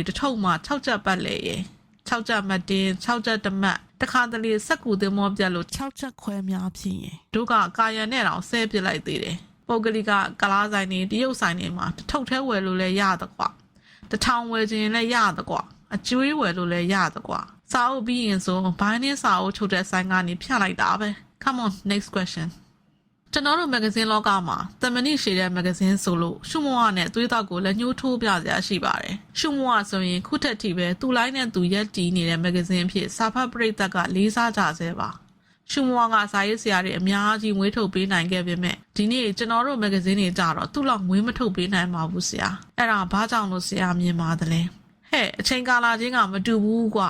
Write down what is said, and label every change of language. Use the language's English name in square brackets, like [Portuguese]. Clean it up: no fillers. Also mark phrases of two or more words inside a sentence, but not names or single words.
[Burmese] တစ်ထုပ်မှ6ချက်ပတ်လေရဲ့6ချက်မတင်6ချက်တမတ်တခါတလေစက်ကူတင်မောပြတ်လို့6ချက်ခွဲများဖြစ်ရင်တို့ကကာယံနဲ့တောင်ဆဲပစ်လိုက်သေးတယ်ပုဂ္ဂလိကကလားဆိုင်တွေတရုတ်ဆိုင်တွေမှာတစ်ထုပ်ထဲဝယ်လို့လည်းရသကွာတစ်ထောင်ဝယ်ခြင်းလည်းရသကွာအကျွေးဝယ်လို့လည်းရသကွာစာအုပ်ပြီးရင်ဆိုဘိုင်းနဲ့စာအုပ်ချုပ်တဲ့ဆိုင်ကနေဖြတ်လိုက်တာပဲ [English] come on next question [Burmese] ကျွန်တော်တို့မဂ္ဂ ဇင်းလောကမှာသမဏိရှည်တဲ့မဂ္ဂဇင်းဆိုလို့ရှုမောနဲ့သွေးတောက်ကိုလည်းညှိုးထိုးပြစရာရှိပါတယ်ရှုမောဆိုရင်ခုထက်ထိပဲသူ့လိုင်းနဲ့သူရက်တီးနေတဲ့မဂ္ဂဇင်းအဖြစ်စာဖတ်ပရိသတ်ကလေးစားကြဆဲပါရှုမောကစာရေးဆရာတွေအများ ကြီးငွေထုတ်ပေးနိုင်ခဲ့ပေမဲ့ဒီနေ့ကျွန်တော်တို့မဂ္ဂဇင်းတွေကြတော့သူ့လောက်ငွေမထုတ်ပေးနိုင်ပါဘူးဆရာအဲ့ဒါဘာကြောင့်လို့ဆရာမြင်ပါတယ်ဟဲ့အချိန်ကာလချင်းကမတူဘူးကွာ